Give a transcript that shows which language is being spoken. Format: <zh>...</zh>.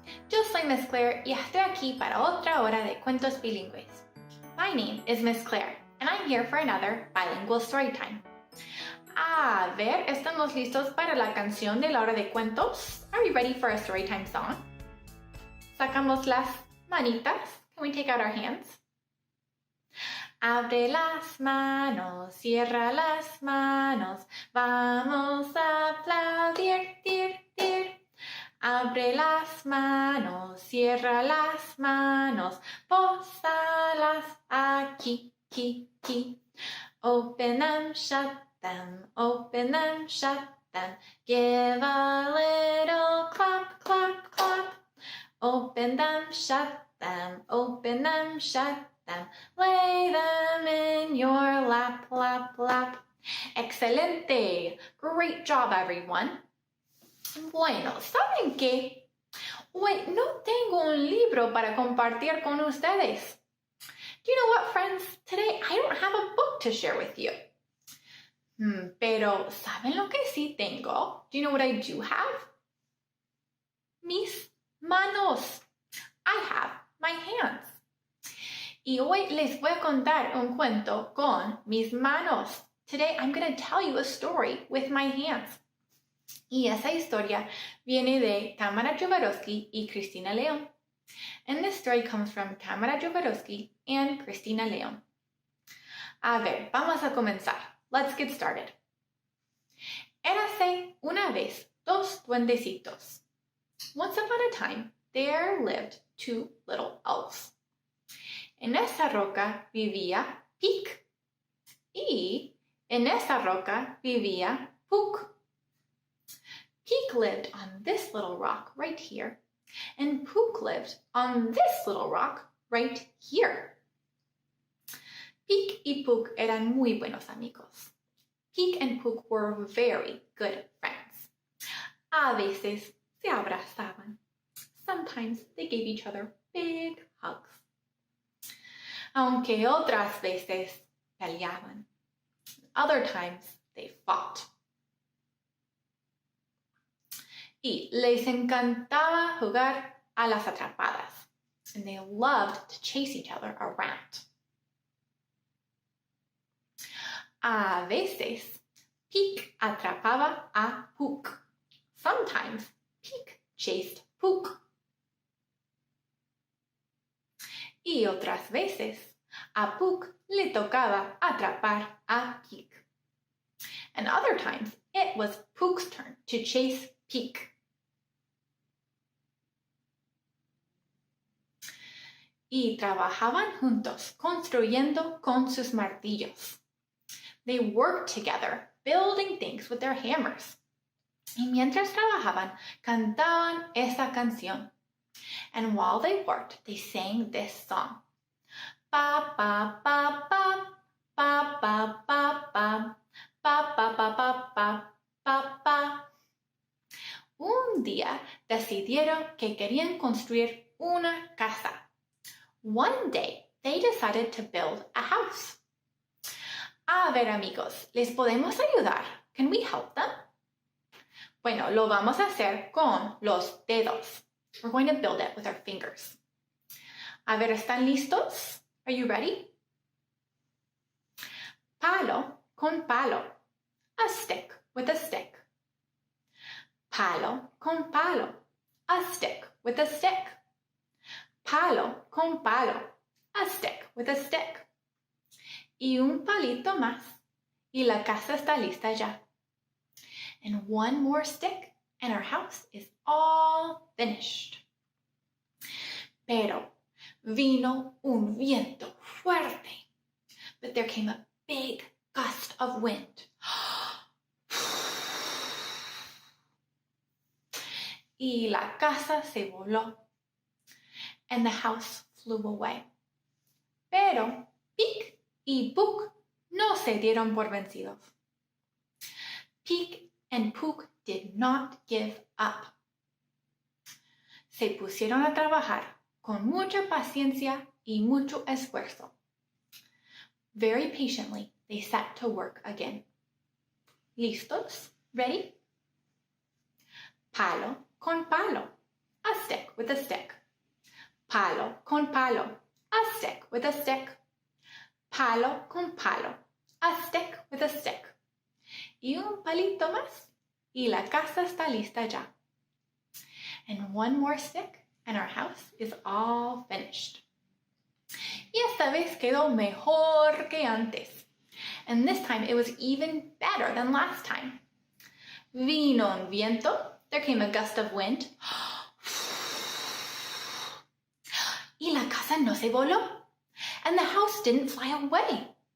<es>Yo soy Miss Clare y estoy aquí para otra hora de cuentos bilingües.</es> <en>My name is Miss Clare and I'm here for another bilingual story time.</en> <es>A ver, ¿estamos listos para la canción de la hora de cuentos?</es> <en>Are we ready for a story time song?</en> <es>Sacamos las manitas.</es> <en>Can we take out our hands?</en> <es>Abre las manos, cierra las manos, vamos a aplaudir, dir, dir. Abre las manos, cierra las manos, pósalas aquí, ki, ki.</es> <en>Open them, shut them, open them, shut them. Give a little clap, clap, clap. Open them, shut them, open them, shut them. Lay them in your lap, lap, lap.</en> <es>Excelente!</es> <en>Great job, everyone.</en> <es>Bueno, ¿saben qué? Hoy no tengo un libro para compartir con ustedes.</es> <en>Do you know what, friends? Today I don't have a book to share with you.</en> <es>Pero, ¿saben lo que sí tengo?</es> <en>Do you know what I do have?</en> <es>Mis manos.</es> <en>I have my hands.</en> <es>Y hoy les voy a contar un cuento con mis manos.</es> <en>Today I'm going to tell you a story with my hands.</en> <es>Y esa historia viene de Tamara Jovanovski y Cristina León.</es> <en>And this story comes from Tamara Jovanovski and Cristina León.</en> <es>A ver, vamos a comenzar.</es> <en>Let's get started.</en> <es>Érase una vez dos duendecitos.</es> <en>Once upon a time, there lived two little elves.</en> <es>En esa roca vivía Pic. Y en esa roca vivía Puck.</es> <en>Pic lived on this little rock right here, and Puck lived on this little rock right here.</en> <es>Pic y Puck eran muy buenos amigos.</es> <en>Pic and Puck were very good friends.</en> <es>A veces se abrazaban.</es> <en>Sometimes they gave each other big hugs.</en> <es>Aunque otras veces peleaban.</es> <en>Other times they fought.</en> <es>Y les encantaba jugar a las atrapadas.</es> <en>And they loved to chase each other around.</en> <es>A veces, Pic atrapaba a Puck.</es> <en>Sometimes, Pic chased Puck.</en> <es>Y otras veces, a Puck le tocaba atrapar a Pic.</es> <en>And other times, it was Puck's turn to chase Pic.</en> <es>Y trabajaban juntos, construyendo con sus martillos.</es> <en>They worked together, building things with their hammers.</en> <es>Y mientras trabajaban, cantaban esa canción.</es> <en>And while they worked, they sang this song. Pa pa pa pa, pa pa pa pa, pa pa pa pa pa, pa pa.</en> <es>Un día decidieron que querían construir una casa.</es> <en>One day, they decided to build a house.</en> <es>A ver, amigos, ¿les podemos ayudar?</es> <en>Can we help them?</en> <es>Bueno, lo vamos a hacer con los dedos.</es> <en>We're going to build it with our fingers.</en> <es>A ver, ¿están listos?</es> <en>Are you ready?</en> <es>Palo con palo.</es> <en>A stick with a stick.</en> <es>Palo con palo.</es> <en>A stick with a stick.</en> <es>Palo con palo.</es> <en>A stick with a stick.</en> <es>Y un palito más. Y la casa está lista ya.</es> <en>And one more stick and our house is all finished.</en> <es>Pero vino un viento fuerte.</es> <en>But there came a big gust of wind.</en> <es>Y la casa se voló.</es> <en>And the house flew away.</en> <es>Pero Pic y Puck no se dieron por vencidos.</es> <en>Peek and Pook did not give up.</en> <es>Se pusieron a trabajar con mucha paciencia y mucho esfuerzo.</es> <en>Very patiently, they set to work again.</en> <es>¿Listos?</es> <en>Ready?</en> <es>Palo con palo,</es> <en>a stick with a stick.</en> <es>Palo con palo,</es> <en>a stick with a stick.</en> <es>Palo con palo,</es> <en>a stick with a stick.</en> <es>Y un palito más, y la casa está lista ya.</es> <en>And one more stick, and our house is all finished.</en> <es>Y esta vez quedó mejor que antes.</es> <en>And this time it was even better than last time.</en> <es>Vino un viento,</es> <en>there came a gust of wind.</en> <es>Y la casa no se voló,</es> <en>and the house didn't fly away.</en>